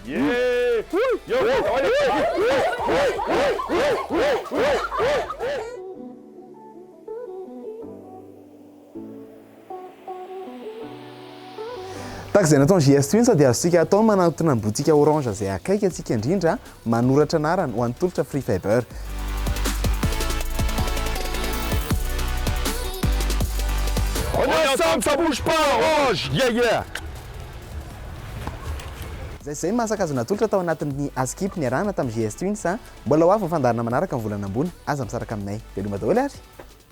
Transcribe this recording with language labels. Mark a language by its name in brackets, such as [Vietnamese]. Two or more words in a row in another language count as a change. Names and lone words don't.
[Malagasy] Tahaka izay nataony GS Twins dia azontsika atao manatona ny botika orange izay akaiky antsika indrindra manoratra anarany ho an'ny tolotra Free Fiber. [French] On est ensemble, ça bouge pas, orange. [Malagasy] Zay mahasakazana tolotra tao anatin'ny Askip niarahana tamin'ny GS Twins mbola ho avy ny fandarana manaraka amin'ny volana ambony aza misaraka aminay. Veloma daholo ary.